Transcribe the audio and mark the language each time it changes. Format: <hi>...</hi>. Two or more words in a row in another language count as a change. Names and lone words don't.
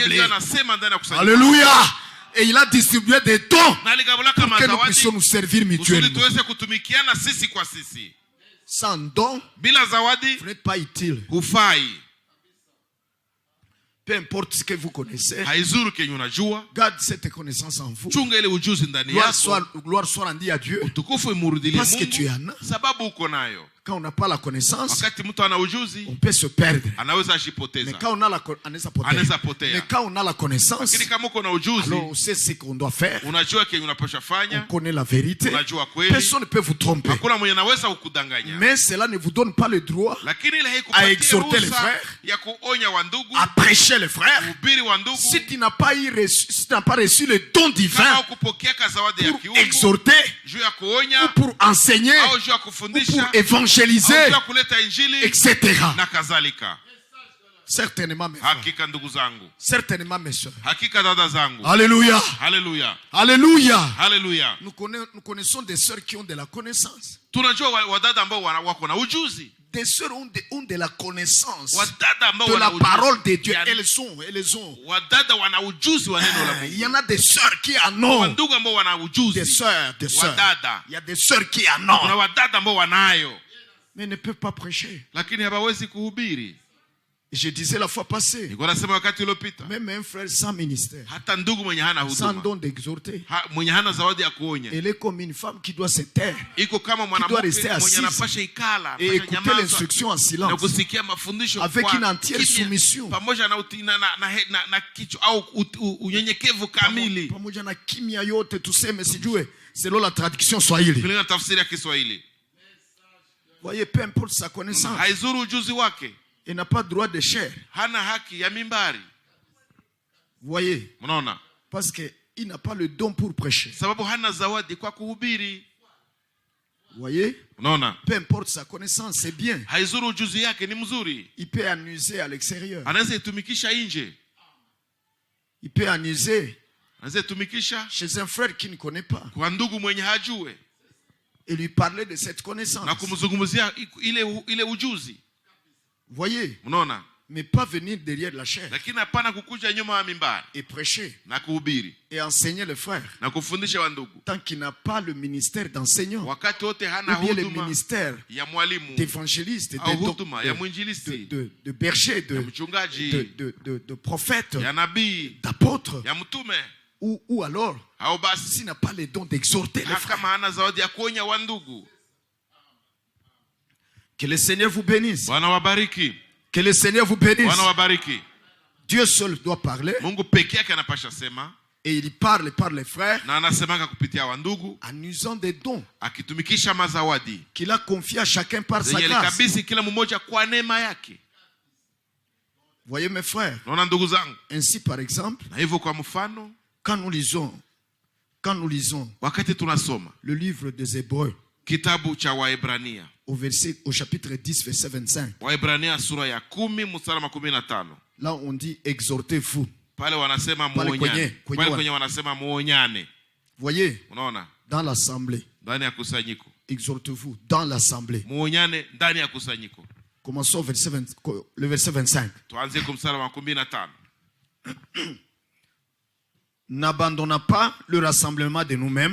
<fr>Alléluia. Et il a distribué des dons pour que nous puissions nous servir mutuellement. Sans don, vous n'êtes pas utile. peu importe ce que vous connaissez,</fr> <sw>haizuru kenye unajua,</sw> <fr>garde cette connaissance en vous.</fr> <sw>chunga ile ujuzi ndani yako.</sw> <fr>Gloire soit rendue à Dieu.</fr> <sw>Utukufu imurudilie</sw> <fr>Parce que tu</fr> <sw>Mungu</sw> <fr>en as.</fr> <sw>sababu uko nayo.</sw> <fr>Quand on n'a pas la connaissance,</fr> <sw>Wakati mtu ana ujuzi,</sw> <fr>on peut se perdre.</fr> <sw>anaweza</sw> <fr>Mais</fr> <sw>ashipoteza.</sw> <fr>quand on a la</fr> <sw>Anaweza potea.</sw> <fr>Mais quand on a la connaissance,</fr> <sw>Lakini kama uko na ujuzi,</sw> <fr>alors on sait ce qu'on doit faire.</fr> <sw>unajua kenye unapaswa</sw> <fr>On</fr> <sw>fanya,</sw> <fr>connaît la vérité.</fr> <sw>unajua kweli.</sw> <fr>Personne ne peut vous tromper.</fr> <sw>Hakuna mwenye anaweza kukudanganya.</sw> <fr>Mais cela ne vous donne pas le droit</fr> <sw>Lakini ile</sw> <fr>à</fr> <sw>haikupatia</sw> <fr>exhorter les</fr> <sw>ruhusa</sw> <fr>frères,</fr> <sw>ya kuonya wandugu,</sw> <fr>à prêcher les frères.</fr> <sw>kuhubiri wandugu,</sw> <fr>Si tu n'as pas reçu le don</fr> <sw>kama</sw> <fr>divin</fr> <sw>ukupokea zawadi ya</sw> <fr>pour</fr> <sw>kiungu</sw> <fr>exhorter,</fr> <sw>juu ya</sw> <fr>ou</fr> <sw>kuonya</sw> <fr>pour enseigner,</fr> <sw>au juu ya</sw> <fr>ou pour</fr> <sw>kufundisha au</sw> <fr>évangéliser,</fr> <sw>juu ya kuleta injili</sw> <fr>etc.</fr> <sw>na kadhalika.</sw> <fr>Certainement, mes frères.</fr> <sw>Hakika ndugu zangu,</sw> <fr>Certainement, mes soeurs.</fr> <sw>hakika dada zangu.</sw> <fr>Alléluia.</fr> <sw>Haleluya,</sw> <fr>Alléluia.</fr> <sw>haleluya.</sw> <fr>Nous connaissons des sœurs qui ont de la connaissance.</fr> <sw>Tunajua wadada ambao wako na ujuzi,</sw> <fr>Des sœurs ont de la connaissance</fr> <sw>wadada ambao</sw> <fr>de</fr> <sw>wana</sw> <fr>la</fr> <sw>ujuzi.</sw> <fr>parole de Dieu. Elles ont.</fr> <sw>Wadada wana ujuzi wa neno la Mungu.</sw> <fr>Il y en a des sœurs qui en ont.</fr> <sw>Wandugu ambao wana</sw> <fr>Des</fr> <sw>ujuzi,</sw> <fr>sœurs.</fr> <sw>wadada.</sw> <fr>Il y a des sœurs qui en</fr> <sw>Kuna</sw> <fr>ont.</fr> <sw>wadada ambao wanayo,</sw> <fr>Mais ne peuvent pas prêcher.</fr> <sw>lakini hawawezi kuhubiri.</sw> <fr>Je disais la fois passée,</fr> <sw>Nilikuwa nasema wakati uliopita,</sw> <fr>même un frère sans ministère,</fr> <sw>hata ndugu mwenye hana</sw> <fr>sans</fr> <sw>huduma,</sw> <fr>don d'exhorter,</fr> <sw>mwenye hana zawadi ya kuonya,</sw> <fr>elle est comme une femme qui doit se taire</fr> <sw>iko kama</sw> <fr>doit</fr> <sw>mwanamke</sw> <fr>rester</fr> <sw>mwenye</sw> <fr>assise</fr> <sw>anapasha ikala,</sw> <fr>et</fr> <sw>anapasha</sw> <fr>écouter</fr> <sw>nyamaza</sw> <fr>l'instruction en</fr> <sw>na</sw> <fr>silence</fr> <sw>kusikia mafundisho</sw> <fr>avec</fr> <sw>kwa</sw> <fr>une entière</fr> <sw>kimya,</sw> <fr>soumission.</fr> <sw>pamoja na kichwa au unyenyekevu kamili, Pamoja na kimya yote tuseme sijue</sw> <fr>selon la traduction Swahili.</fr> <sw>kulingana na tafsiri ya Kiswahili.</sw> <fr>Voyez, peu importe sa connaissance,</fr> <sw>Haizuru ujuzi wake,</sw> <fr>il n'a pas droit de chair.</fr> <sw>hana haki ya mimbari.</sw> <fr>Voyez,</fr> <sw>Mnaona,</sw> <fr>parce que il n'a pas le don pour prêcher.</fr> <sw>sababu hana zawadi kwa kuhubiri.</sw> <fr>Voyez,</fr> <sw>Mnaona,</sw> <fr>peu importe sa connaissance, c'est bien.</fr> <sw>haizuru ujuzi yake ni mzuri,</sw> <fr>Il peut en user à l'extérieur.</fr> <sw>anaweza itumikisha nje,</sw> <fr>Il peut en user</fr> <sw>anaweza itumikisha</sw> <fr>chez un frère qui ne connaît pas</fr> <sw>kwa ndugu mwenye hajue</sw> <fr>et lui parler de cette connaissance.</fr> <sw>na kumzungumzia ile ujuzi.</sw> <fr>Voyez,</fr> <sw>Mnaona,</sw> <fr>mais pas venir derrière la chair</fr> <sw>lakini hapana kukuja nyuma ya mimbari</sw> <fr>et prêcher</fr> <sw>na kuhubiri</sw> <fr>et enseigner les frères</fr> <sw>na kufundisha wandugu,</sw> <fr>tant qu'il n'a pas le ministère d'enseignant</fr> <sw>wakati wote hana</sw> <fr>ou bien le</fr> <sw>huduma</sw> <fr>ministère</fr> <sw>ya mwalimu</sw> <fr>d'évangéliste,</fr> <sw>au huduma ya mwinjilisti,</sw> <fr>de berger,</fr> <sw>ya mchungaji,</sw> <fr>de prophète,</fr> <sw>ya nabii,</sw> <fr>d'apôtre,</fr> <sw>ya mtume,</sw> <fr>ou alors</fr> <sw>au basi</sw> <fr>s'il n'a pas le don d'exhorter les frères.</fr> <sw>kama hana zawadi ya kuonya wandugu.</sw> <fr>Que le Seigneur vous bénisse.</fr> <sw>Bwana wabariki,</sw> <fr>Que le Seigneur vous bénisse.</fr> <sw>Bwana wabariki.</sw> <fr>Dieu seul doit parler</fr> <sw>Mungu peke yake anapasha sema,</sw> <fr>et il parle par les frères</fr> <sw>na anasemanga kupitia wandugu,</sw> <fr>en usant des dons</fr> <sw>akitumikisha mazawadi</sw> <fr>qu'il a confiés à chacun par sa</fr> <sw>zenye</sw> <fr>grâce.</fr> <sw>alikabidhi kila mmoja kwa neema yake.</sw> <fr>Voyez mes frères,</fr> <sw>Naona ndugu zangu,</sw> <fr>ainsi par exemple,</fr> <sw>na hivyo kwa mfano,</sw> <fr>quand nous lisons</fr> <sw>wakati tunasoma</sw> <fr>le livre des Hébreux</fr> <sw>kitabu cha Waebrania,</sw> <fr>au chapitre 10 verset 25,</fr> <sw>Waebrania sura ya 10 mstari wa 15,</sw> <fr>là on dit exhortez-vous.</fr> <sw>pale wanasema Pale muonyane, kwenye pale kwenye wanasema muonyane.</sw> <fr>Voyez,</fr> <sw>Unaona,</sw> <fr>dans l'assemblée,</fr> <sw>ndani ya kusanyiko,</sw> <fr>exhortez-vous dans l'assemblée.</fr> <sw>muonyane ndani ya kusanyiko.</sw> <fr>Commençons le verset 25.</fr> <sw>Tuanze kwa mstari wa 15.</sw> <fr>N'abandonnons pas le rassemblement de nous-mêmes,</fr>